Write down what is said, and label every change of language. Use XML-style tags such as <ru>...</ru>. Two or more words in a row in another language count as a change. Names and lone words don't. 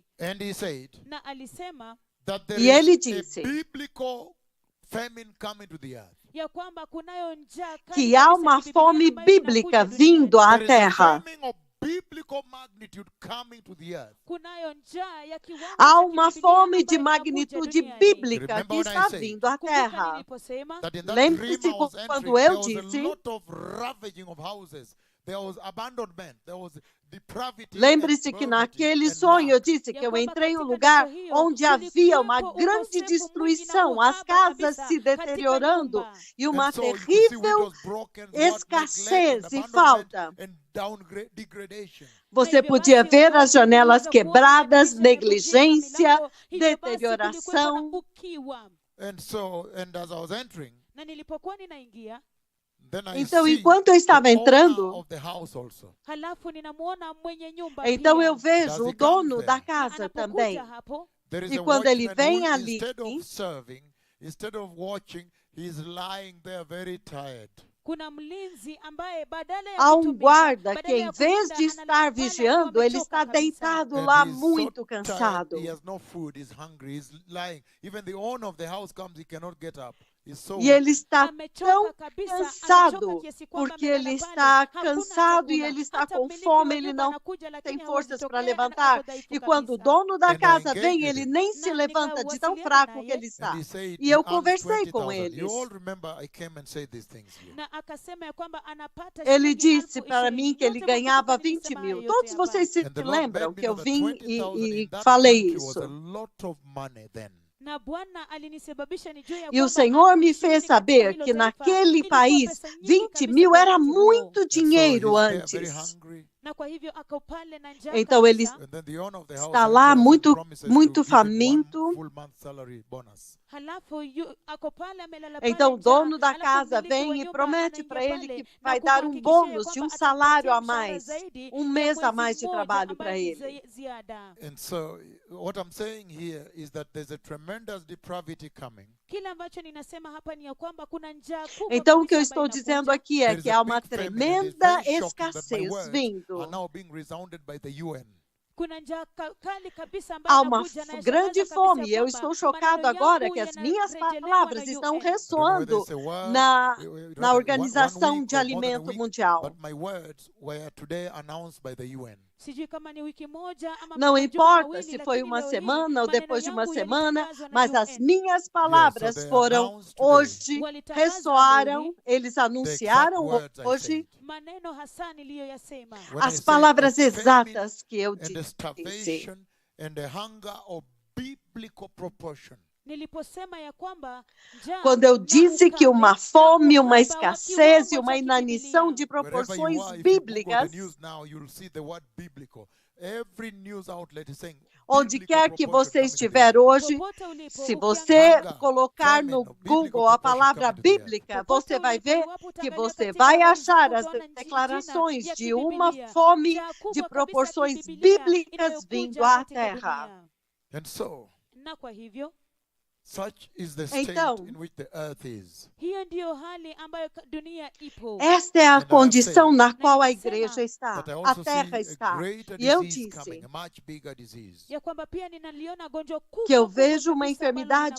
<en>And he said</en> <sw>Na alisema</sw> <en>that there</en> <pt>E ele</pt> <en>is</en> <pt>disse</pt> <en>a biblical famine coming to the earth.</en> <sw>ya kwamba kunayo njaa kali</sw> <pt>que há</pt> <sw>kabisa</sw> <pt>uma</pt> <sw>kibiblia</sw> <pt>fome</pt> <sw>ambayo</sw> <pt>bíblica</pt> <sw>inakuja duniani.</sw> <pt>vindo à</pt> <en>There is a</en> <pt>terra.</pt> <en>famine of biblical magnitude coming to the earth.</en> <sw>kunayo njaa ya kiwango</sw> <pt>Há</pt> <sw>cha</sw> <pt>uma</pt> <sw>kibibilia</sw> <pt>fome de</pt> <sw>ambayo inakuja</sw> <pt>magnitude</pt> <sw>duniani.</sw> <pt>bíblica que</pt> <en>Remember when I</en> <pt>está</pt> <en>said,</en> <pt>vindo à</pt> <sw>Kumbuka</sw> <pt>Terra.</pt> <sw>niliposema</sw> <en>That in that</en> <pt>Lembre-se</pt> <en>dream I was</en> <pt>quando</pt> <en>entering,</en> <pt>eu</pt> <en>there was a</en> <pt>disse,</pt> <en>lot of ravaging of houses. There was abandonment. There was depravity and</en> <pt>lembre-se que</pt> <en>poverty</en> <pt>naquele</pt> <en>and</en> <pt>sonho eu</pt> <en>lack.</en> <pt>disse</pt> <sw>ya</sw> <pt>que eu</pt> <sw>kwamba</sw> <pt>entrei em um</pt> <sw>katika</sw> <pt>lugar</pt> <sw>ndoto hiyo</sw> <pt>onde havia uma</pt> <sw>kulikuwepo</sw> <pt>grande</pt> <sw>ukosefu mwingi na</sw> <pt>destruição, as</pt> <sw>uhaba</sw> <pt>casas</pt> <sw>kabisa</sw> <pt>se</pt> <sw>katika</sw> <pt>deteriorando</pt> <sw>nyumba.</sw> <pt>e uma</pt> <en>And so you could see</en> <pt>terrível</pt> <en>widows broken, what neglect</en> <pt>escassez</pt> <en>and</en> <pt>e</pt> <en>abandonment</en> <pt>falta.</pt> <en>and degradation.</en> <pt>Você</pt> <sw>Na hivyo</sw> <pt>podia</pt> <sw>basi</sw> <pt>ver</pt> <sw>ungeweza</sw> <pt>as janelas</pt> <sw>kuweza kuona</sw> <pt>quebradas,</pt> <sw>madirisha yamevunjika,</sw> <pt>negligência,</pt> <sw>milango. Hivyo basi kulikuwepo na</sw> <pt>deterioração.</pt> <sw>ukiwa.</sw> <en>And as I was entering,</en> <sw>Na nilipokuwa ninaingia,</sw> <en>then I</en> <pt>Então,</pt> <en>see</en> <pt>enquanto eu estava</pt> <en>the owner</en> <pt>entrando,</pt> <en>of the house also.</en> <sw>halafu ninamwona mwenye nyumba</sw> <pt>então</pt> <sw>pia.</sw> <pt>eu vejo</pt> <en>Does</en> <pt>o</pt> <en>he come</en> <pt>dono</pt> <en>there?</en> <pt>da</pt> <sw>Na</sw> <pt>casa também.</pt> <sw>anapokuja hapo,</sw> <en>There is</en> <pt>E</pt> <en>a</en> <pt>quando ele</pt> <en>watchman</en> <pt>vem</pt> <en>who,</en> <pt>ali,</pt> <en>instead of serving, instead of watching, he's lying there very tired.</en> <sw>kuna mlinzi ambaye badala ya</sw> <pt>Há um</pt> <sw>kutumika,</sw> <pt>guarda que,</pt> <sw>badala</sw> <pt>em</pt> <sw>ya</sw> <pt>vez</pt> <sw>kulinda,</sw> <pt>de estar</pt> <sw>analala pale akiwa</sw> <pt>vigiando, ele</pt> <sw>amechoka</sw> <pt>está</pt> <sw>kabisa.</sw> <pt>deitado</pt> <en>And</en> <pt>lá</pt> <en>he's</en> <pt>muito</pt> <en>so</en> <pt>cansado.</pt> <en>tired, he has no food, he's hungry, he's lying. Even the owner of the house comes, he cannot get up. He's so</en> <pt>E ele está</pt> <sw>Amechoka</sw> <pt>tão</pt> <sw>kabisa,</sw> <pt>cansado,</pt> <sw>amechoka kiasi kwamba</sw> <pt>porque</pt> <sw>amelala</sw> <pt>ele</pt> <sw>pale,</sw> <pt>está</pt> <sw>hakuna</sw> <pt>cansado e</pt> <sw>chakula.</sw> <pt>ele está</pt> <sw>Hata</sw> <pt>com</pt> <sw>mmiliki</sw> <pt>fome,</pt> <sw>wa</sw> <pt>ele</pt> <sw>nyumba</sw> <pt>não</pt> <sw>anakuja, lakini</sw> <pt>tem</pt> <sw>hawezi</sw> <pt>forças para</pt> <sw>tokea,</sw> <pt>levantar.</pt> <sw>ako dhaifu</sw> <pt>E quando o</pt> <sw>kabisa.</sw> <pt>dono da</pt> <en>And I</en> <pt>casa vem,</pt> <en>engaged</en> <pt>ele</pt> <en>him.</en> <pt>nem se</pt> <sw>Na</sw> <pt>levanta de tão</pt> <sw>nikawasiliana</sw> <pt>fraco</pt> <sw>naye.</sw> <pt>que ele</pt> <en>And</en> <pt>está.</pt> <en>he said,</en> <pt>E</pt> <en>he</en> <pt>eu</pt> <en>earns</en> <pt>conversei com</pt> <en>20,000. You</en> <pt>eles.</pt> <en>all remember I came and said these things here.</en> <sw>Na akasema ya kwamba anapata</sw> <pt>Ele</pt> <sw>shilingi</sw> <pt>disse</pt> <sw>20,000.</sw> <pt>para mim que ele</pt> <sw>Nyote</sw> <pt>ganhava</pt> <sw>mwakumbuka</sw> <pt>20</pt> <sw>nilisema</sw> <pt>mil.</pt> <sw>hayo</sw> <pt>Todos</pt> <sw>yote hapa.</sw> <pt>vocês se</pt> <en>And the Lord</en> <pt>lembram</pt> <en>made me</en> <pt>que eu</pt> <en>know that</en> <pt>vim</pt> <en>20,000 in</en> <pt>e</pt> <en>that</en> <pt>falei</pt> <en>country was</en> <pt>isso.</pt> <en>a lot of money then.</en> <sw>Na Bwana alinisababisha nijue ya</sw> <pt>E o</pt> <sw>kwamba</sw> <pt>Senhor</pt> <sw>elfu</sw> <pt>me</pt> <sw>20</sw> <pt>fez</pt> <sw>katika</sw> <pt>saber</pt> <sw>hilo</sw> <pt>que</pt> <sw>taifa</sw> <pt>naquele</pt> <sw>ilikuwa</sw> <pt>país,</pt> <sw>pesa nyingi</sw> <pt>20</pt> <sw>kabisa</sw> <pt>mil</pt> <sw>kwa</sw> <pt>era</pt> <sw>wakati huo.</sw> <pt>muito</pt> <en>And so</en> <pt>dinheiro</pt> <en>he's there very</en> <pt>antes.</pt> <en>hungry.</en> <sw>Na kwa hivyo ako pale na njaa</sw> <pt>Então ele</pt> <sw>kabisa.</sw> <en>And then the owner of the house</en> <pt>está lá</pt> <en>enters and</en> <pt>muito,</pt> <en>promises</en> <pt>muito</pt> <en>to give him one</en> <pt>faminto.</pt> <en>full month salary bonus.</en> <sw>Halafu ako pale amelala pale</sw> <pt>Então o</pt> <sw>njaa.</sw> <pt>dono da</pt> <sw>Halafu</sw> <pt>casa</pt> <sw>mmiliki wa</sw> <pt>vem e</pt> <sw>nyumba</sw> <pt>promete</pt> <sw>anaingia</sw> <pt>para ele</pt> <sw>pale</sw> <pt>que</pt> <sw>na</sw> <pt>vai dar</pt> <sw>kumhakikishia ya</sw> <pt>bônus de</pt> <sw>kwamba</sw> <pt>salário</pt> <sw>atampatia</sw> <pt>a</pt> <sw>mshahara</sw> <pt>mais,</pt> <sw>zaidi</sw> <pt>mês</pt> <sw>ya</sw> <pt>a mais</pt> <sw>mwezi</sw> <pt>de</pt> <sw>mmoja</sw> <pt>trabalho para</pt> <sw>ambayo ni</sw> <pt>ele.</pt> <sw>ziada.</sw> <en>And so what I'm saying here is that there's a tremendous depravity coming.</en> <sw>Kile ambacho ninasema hapa ni ya kwamba kuna njaa kubwa</sw> <pt>Então o que eu</pt> <sw>kabisa ambayo</sw> <pt>estou dizendo</pt> <sw>inakuja.</sw> <pt>aqui é</pt> <en>There is</en> <pt>que</pt> <en>a</en> <pt>há uma</pt> <en>big famine, and it's</en> <pt>tremenda</pt> <en>very shocking that my</en> <pt>escassez</pt> <en>words</en> <pt>vindo.</pt> <en>are now being resounded by the UN.</en> <sw>Kuna njaa kali kabisa</sw> <pt>Há</pt> <sw>ambayo</sw> <pt>uma</pt> <sw>inakuja na</sw> <pt>grande</pt> <sw>yashangaza</sw> <pt>fome.</pt> <sw>kabisa</sw> <pt>E</pt> <sw>ya</sw> <pt>eu</pt> <sw>kwamba</sw> <pt>estou chocado</pt> <sw>maneno</sw> <pt>agora</pt> <sw>yangu</sw> <pt>que as minhas</pt> <sw>yanarejelewa</sw> <pt>palavras</pt> <sw>na</sw> <pt>estão</pt> <sw>UN.</sw> <en>I don't know whether</en> <pt>ressoando</pt> <en>it's a word,</en> <pt>na,</pt> <en>rather</en> <pt>na</pt> <en>one</en> <pt>Organização</pt> <en>week</en> <pt>de</pt> <en>or more than a</en> <pt>Alimento</pt> <en>week,</en> <pt>Mundial.</pt> <en>but my words were today announced by the UN.</en> <sw>Sijui kama ni wiki moja ama</sw> <pt>Não</pt> <sw>majuma</sw> <pt>importa</pt> <sw>mawili,</sw> <pt>se foi</pt> <sw>lakini</sw> <pt>uma</pt> <sw>leo hii</sw> <pt>semana ou</pt> <sw>maneno</sw> <pt>depois de uma</pt> <sw>yangu</sw> <pt>semana,</pt> <sw>yalitangazwa na</sw> <pt>mas as</pt> <sw>UN.</sw> <pt>minhas palavras</pt> <en>they</en> <pt>foram</pt> <en>announced today</en> <pt>hoje,</pt> <sw>Walitangazwa</sw> <pt>ressoaram,</pt> <sw>leo</sw> <pt>eles</pt> <en>the exact</en> <pt>anunciaram</pt> <en>words I</en> <pt>hoje</pt> <en>said.</en> <sw>maneno hasa niliyoyasema.</sw> <en>When I</en> <pt>as</pt> <en>say</en> <pt>palavras</pt> <en>the famine</en> <pt>exatas que eu</pt> <en>and the</en> <pt>disse.</pt> <en>starvation and the hunger of biblical proportion.</en> <sw>Niliposema ya kwamba njaa</sw> <pt>Quando eu</pt> <sw>na</sw> <pt>disse que</pt> <sw>ukame</sw> <pt>uma</pt> <sw>na</sw> <pt>fome, uma</pt> <sw>uhaba wa</sw> <pt>escassez e</pt> <sw>kiwango</sw> <pt>uma</pt> <sw>cha</sw> <pt>inanição de</pt> <sw>kibibilia.</sw> <en>Wherever you</en> <pt>proporções</pt> <en>are, if you Google</en> <pt>bíblicas,</pt> <en>the news now, you'll see the word biblical. Every news outlet is saying</en> <pt>onde</pt> <en>biblical</en> <pt>quer que</pt> <en>proportion</en> <pt>você</pt> <en>coming to the</en> <pt>estiver</pt> <en>earth.</en> <pt>hoje,</pt> <sw>Popote ulipo,</sw> <pt>se</pt> <sw>ukiangalia</sw> <pt>você</pt> <en>Hunger,</en> <pt>colocar</pt> <en>famine</en> <pt>no</pt> <en>of biblical</en> <pt>Google a</pt> <en>proportion</en> <pt>palavra</pt> <en>coming to the earth.</en> <pt>bíblica,</pt> <sw>popote</sw> <pt>você vai</pt> <sw>ulipo,</sw> <pt>ver</pt> <sw>iwapo</sw> <pt>que</pt> <sw>utaangalia</sw> <pt>você</pt> <sw>katika</sw> <pt>vai</pt> <sw>habari</sw> <pt>achar</pt> <sw>zako,</sw> <pt>as</pt> <sw>utaona jina</sw> <pt>declarações</pt> <sw>ya</sw> <pt>de uma</pt> <sw>kibibilia,</sw> <pt>fome</pt> <sw>njaa kubwa</sw> <pt>de</pt> <sw>kabisa ya</sw> <pt>proporções</pt> <sw>kibibilia</sw> <pt>bíblicas vindo</pt> <sw>inayokuja</sw> <pt>à</pt> <sw>katika</sw> <pt>terra.</pt> <sw>dunia.</sw> <en>And so,</en> <sw>Na kwa hivyo</sw> <en>such is the state</en> <pt>Então,</pt> <en>in which the earth is.</en> <sw>hiyo ndiyo hali ambayo dunia ipo.</sw> <pt>Esta é a</pt> <en>And I</en> <pt>condição</pt> <en>say</en> <pt>na qual a</pt> <sw>nimesema</sw> <pt>igreja está,</pt> <en>But I</en> <pt>a</pt> <en>also</en> <pt>terra</pt> <en>see a</en> <pt>está.</pt> <en>greater</en> <pt>E eu</pt> <en>disease</en> <pt>disse</pt> <en>coming, a much bigger disease.</en> <sw>Ya kwamba pia ninaliona gonjwa kubwa</sw> <pt>que eu</pt> <sw>kubwa</sw> <pt>vejo uma</pt> <sw>kabisa ambalo</sw> <pt>enfermidade</pt>